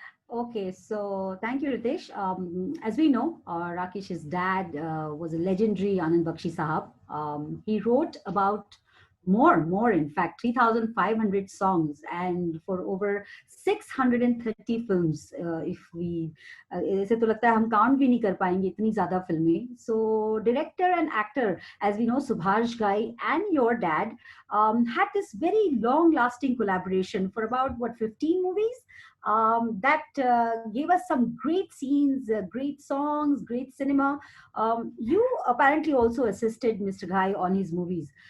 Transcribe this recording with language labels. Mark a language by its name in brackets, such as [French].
[English] Okay, so thank you, Ritesh. As we know, Rakesh's dad was a legendary Anand Bakshi Sahab. He wrote about more, in fact, 3,500 songs and for over 630 films. If we, [Hindi] ऐसे तो लगता है हम count भी नहीं कर पाएंगे इतनी ज़्यादा फिल्में. [English] So director and actor, as we know, Subhash Ghai and your dad had this very long-lasting collaboration for about 15 movies. That gave us some great scenes, great songs, great cinema. You apparently also assisted Mr. Ghai on his movies.